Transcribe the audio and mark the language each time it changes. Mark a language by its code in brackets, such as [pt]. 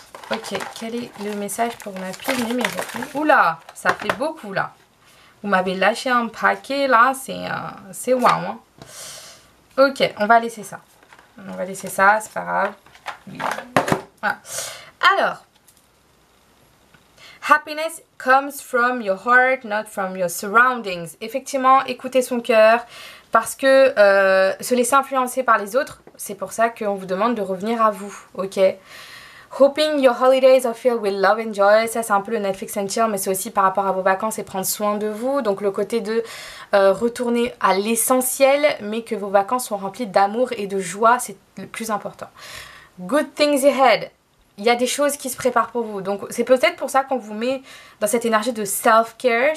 [fr] Ok, quel est le message pour ma pile numéro 1? Oula, ça fait beaucoup là. Vous m'avez lâché un paquet là, c'est waouh. Hein. Ok, on va laisser ça. On va laisser ça, c'est pas grave. Voilà. [en] Alors, happiness comes from your heart, not from your surroundings. [fr] Effectivement, écoutez son cœur parce que se laisser influencer par les autres, c'est pour ça qu'on vous demande de revenir à vous, ok? [en] Hoping your holidays are filled with love and joy. [fr] Ça, c'est un peu le Netflix and chill, mais c'est aussi par rapport à vos vacances et prendre soin de vous. Donc, le côté de retourner à l'essentiel, mais que vos vacances sont remplies d'amour et de joie, c'est le plus important. [en] Good things ahead. [fr] il y a des choses qui se préparent pour vous. Donc c'est peut-être pour ça qu'on vous met dans cette énergie de self-care.